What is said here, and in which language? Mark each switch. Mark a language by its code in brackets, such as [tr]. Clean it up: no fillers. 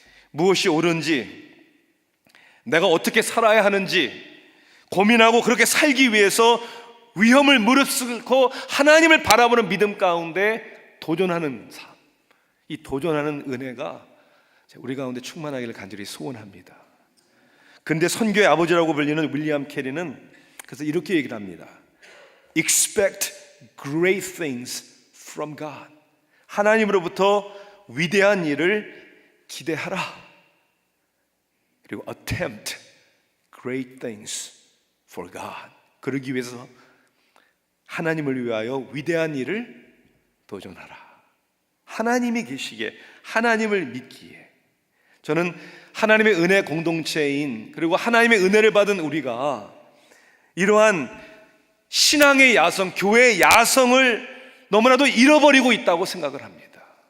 [ko] 무엇이 옳은지, 내가 어떻게 살아야 하는지 고민하고 그렇게 살기 위해서 위험을 무릅쓰고 하나님을 바라보는 믿음 가운데 도전하는 삶, 이 도전하는 은혜가 우리 가운데 충만하기를 간절히 소원합니다. 근데 선교의 아버지라고 불리는 윌리엄 캐리는 그래서 이렇게 얘기를 합니다. [en] expect great things from God. [ko] 하나님으로부터 위대한 일을 기대하라. 그리고 [en] attempt great things for God. [ko] 그러기 위해서 하나님을 위하여 위대한 일을 도전하라. 하나님이 계시기에, 하나님을 믿기에. 저는 하나님의 은혜 공동체인, 그리고 하나님의 은혜를 받은 우리가 이러한 신앙의 야성, 교회의 야성을 너무나도 잃어버리고 있다고 생각을 합니다.